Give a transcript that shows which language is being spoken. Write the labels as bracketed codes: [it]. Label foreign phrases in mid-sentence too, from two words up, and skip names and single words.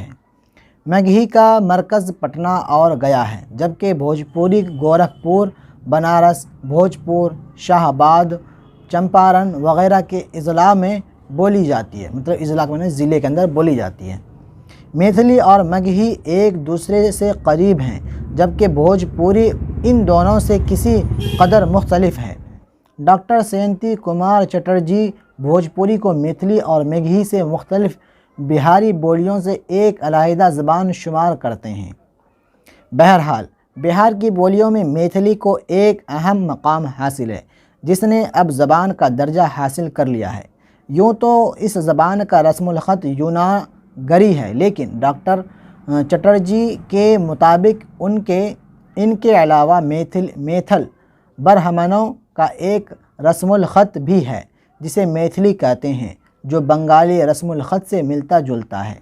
[ur] مگہی کا مرکز پٹنہ اور گیا ہے، جبکہ بھوجپوری گورکھپور، بنارس، بھوجپور، شاہ آباد، چمپارن وغیرہ کے اضلاع میں بولی جاتی ہے، مطلب اضلاع میں ضلع کے اندر بولی جاتی ہے۔ میتھلی اور مگہی ایک دوسرے سے قریب ہیں، جبکہ بھوجپوری ان دونوں سے کسی قدر مختلف ہے۔ ڈاکٹر سینتی کمار چٹرجی بھوجپوری کو میتھلی اور مگہی سے مختلف بہاری بولیوں سے ایک علیحدہ زبان شمار کرتے ہیں۔ بہرحال بہار کی بولیوں میں میتھلی کو ایک اہم مقام حاصل ہے، جس نے اب زبان کا درجہ حاصل کر لیا ہے۔ یوں تو اس زبان کا رسم الخط یوناگری ہے، لیکن ڈاکٹر چٹرجی کے مطابق ان کے علاوہ میتھل برہمنوں کا ایک رسم الخط بھی ہے جسے میتھلی کہتے ہیں، جو بنگالی رسم الخط سے ملتا جلتا ہے۔